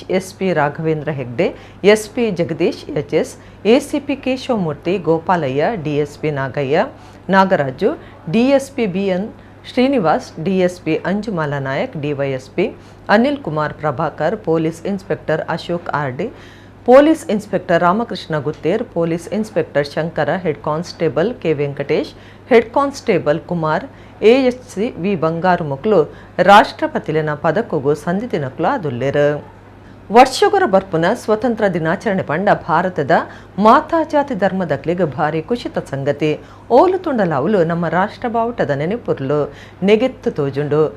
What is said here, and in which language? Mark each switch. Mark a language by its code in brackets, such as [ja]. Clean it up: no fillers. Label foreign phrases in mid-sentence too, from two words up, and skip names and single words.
[tcy] ಎಸ್ಪಿ ರಾಘವೇಂದ್ರ ಹೆಗ್ಡೆ, ಎಸ್ಪಿ ಜಗದೀಶ್ ಎಚ್ಎಸ್, ಎಸಿಪಿ ಕೇಶವಮೂರ್ತಿ, ಗೋಪಾಲಯ್ಯ, ಡಿಎಸ್ಪಿ ನಾಗಯ್ಯ, ನಾಗರಾಜು, ಡಿಎಸ್ಪಿ ಬಿಎನ್ ಶ್ರೀನಿವಾಸ್, ಡಿಎಸ್ಪಿ ಅಂಜುಮಾಲಾ ನಾಯಕ್, ಡಿವೈಎಸ್ಪಿ ಅನಿಲ್ ಕುಮಾರ್ ಪ್ರಭಾಕರ್, [en] police inspector [tcy] ಅಶೋಕ್ ಆರ್ಡಿ, [en] police inspector [tcy] ರಾಮಕೃಷ್ಣ ಗುತ್ತೇರ್, [en] police inspector [tcy] ಶಂಕರ, [en] head constable [tcy] ಕೆ ವೆಂಕಟೇಶ್, [en] head constable [tcy] ಕುಮಾರ್, ಎಎಸ್ಸಿ ವಿ ಬಂಗಾರು ಮುಕ್ಲು ರಾಷ್ಟ್ರಪತಿಲಿನ ಪದಕಗೂ ಸಂದಿದಿನಕ್ಲು ಅದುಲ್ಲೇರು. ವರ್ಷಗೊರ ಬರ್ಪುನ ಸ್ವತಂತ್ರ ದಿನಾಚರಣೆ ಪಂಡ ಭಾರತದ ಮಾತಾ ಜಾತಿ ಧರ್ಮದಕ್ಲಿಗೆ ಭಾರಿ ಖುಷಿತ ಸಂಗತಿ. ಓಲು ತುಂಡಲಾವುಲು ನಮ್ಮ ರಾಷ್ಟ್ರ ಬಾವುಟದ ನೆನಪುರ್ಲು ನೆಗೆತ್ತು ತೋಜುಂಡು.